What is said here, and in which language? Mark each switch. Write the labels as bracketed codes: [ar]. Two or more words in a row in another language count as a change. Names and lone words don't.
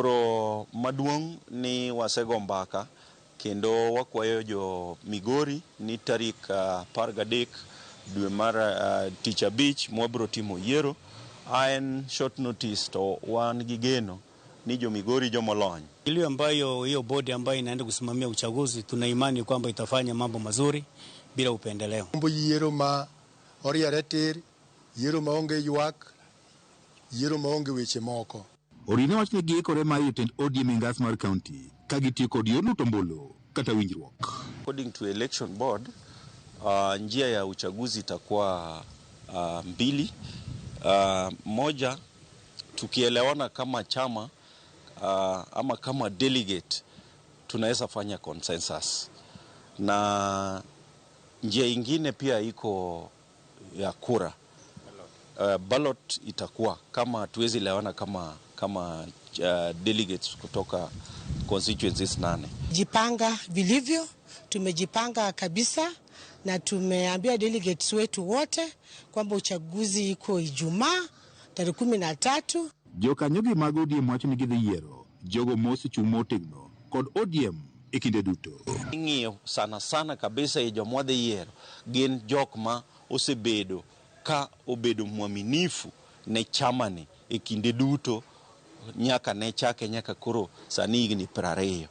[luo] Koro maduong' ni wasego mbaka kendo wakwayo jo Migori ni tarik 13 dwe mar tich abich mwabro timo yiero. En [en] short notice [luo] to wan gi geno ni jo Migori jomolony. [sw] Ile ambayo hiyo bodi ambayo inaenda kusimamia uchaguzi, tuna imani kwamba itafanya mambo mazuri bila upendeleo. [luo] Mambo yiero ma oriere tir, yiero maonge ywak, yiero maonge weche moko. Orina wachne giikore mar jotend ODM e ngas mar county ka gitiyo kod yor luto ombulu kata winjruok. [en] According to election board, [sw] njia ya uchaguzi itakuwa mbili. Moja, tukielewana kama chama ama kama delegate tunaweza fanya consensus, na njia ingine pia iko ya kura. Ballot itakuwa kama tuwezi lewana kama delegates kutoka constituencies 8. Jipanga vilivyo, tumejipanga kabisa na tumeambia delegates wetu wote kwamba uchaguzi iko Ijumaa tarehe 13. [luo] Jokanyogi mag ODM wacho ni gidhi yiero jogo mosechung' motegno kod ODM e kinde duto. Ng'iyo [sw] sana kabisa [luo] e joma dhi yiero gin jok ma osebedo ka obedo mwaminifu ne chamani e kinde duto nyaka ne chake nyaka koro sani higni 20.